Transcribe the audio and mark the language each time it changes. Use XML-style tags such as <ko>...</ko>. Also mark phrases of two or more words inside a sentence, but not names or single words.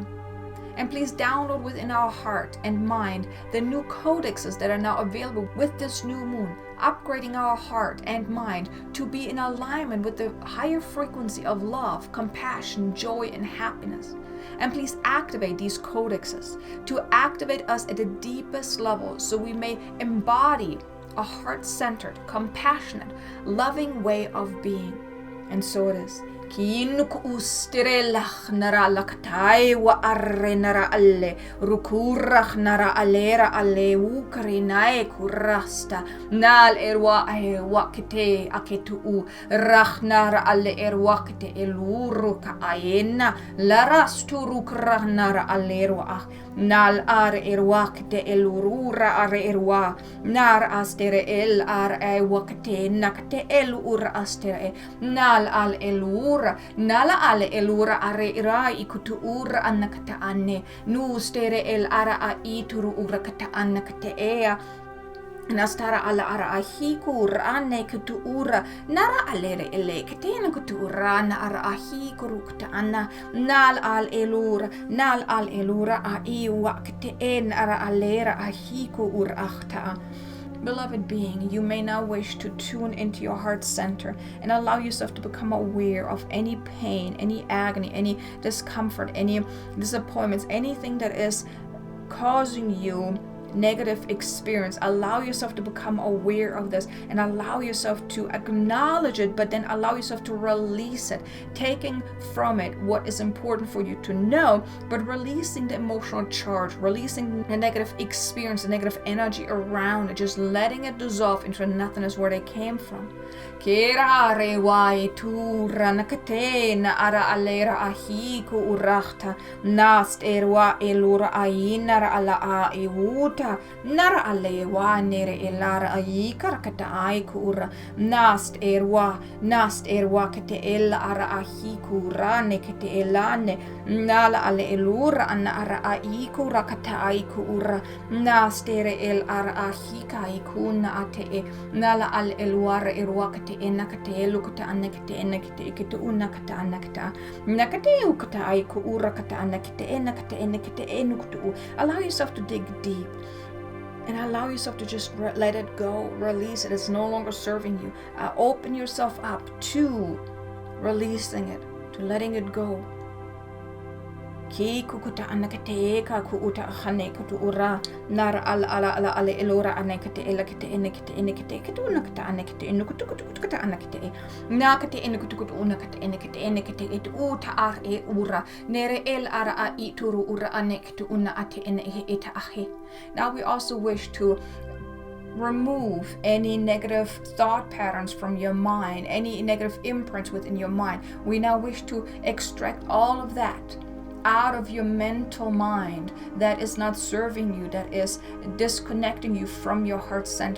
<en>And please download within our heart and mind the new codexes that are now available with this new moon, upgrading our heart and mind to be in alignment with the higher frequency of love, compassion, joy, and happiness. And please activate these codexes to activate us at the deepest level so we may embody a heart-centered, compassionate, loving way of being. And so it is. Kinuk ustirelach nara laktai wa arre nara alle rukurach nara alera alle ukrinae kurasta nal erwa wakite aketu rach nara alle erwakite eluru ka ayena larastu rukrach nara alerwa nal ar erwakite elurura ar erwa nar astere el ar wakite nakte el ur astere nal al elur nala ale elura are ira ikutu ura anakata anne nu stere el ara a ituru ura kata anakata ea Nastara ala ara ahiku rane kutu ura nara alere ele ketena kutu urana ara ahiku rukta ana nal al elura a iwa keten ara alera ahiku urachta. Beloved being, you may now wish to tune into your heart center and allow yourself to become aware of any pain, any agony, any discomfort, any disappointments, anything that is causing you negative experience. Allow yourself to become aware of this and allow yourself to acknowledge it, but then allow yourself to release it, taking from it what is important for you to know, but releasing the emotional charge, releasing the negative experience, the negative energy around it, just letting it dissolve into nothingness where they came from. Kerare wai tura nakatena ara alera ahiku urachta nast erwa elura ainara ala a ewuta nara alewa nere elara aikara kata aiku ura nast erwa kate ela ara ahiku rane kate elane nala ale elura anna ara aiku rakata aiku ura nast ere el ara ahika ikuna ate e nala al elwara erwa kate enakate elukata anakate enakate ikete unakata anakata nakate ukata aiku ura kata anakate enakate enukutu. Allow yourself to dig deep and allow yourself to just let it go, release it. It's no longer serving you. Open yourself up to releasing it, to letting it go. Ki kukuta anakate ka kuuta khane kutu ura nar ala elora anakate elakate enakate kutunakata anakate enukutukata anakate nakate enukutukut unakate enakate et uta ar e ura nere el ara a ituru ura anakate una ate eta ahe. Now we also wish to remove any negative thought patterns from your mind, any negative imprints within your mind. We now wish to extract all of that out of your mental mind that is not serving you, that is disconnecting you from your heart center.</en>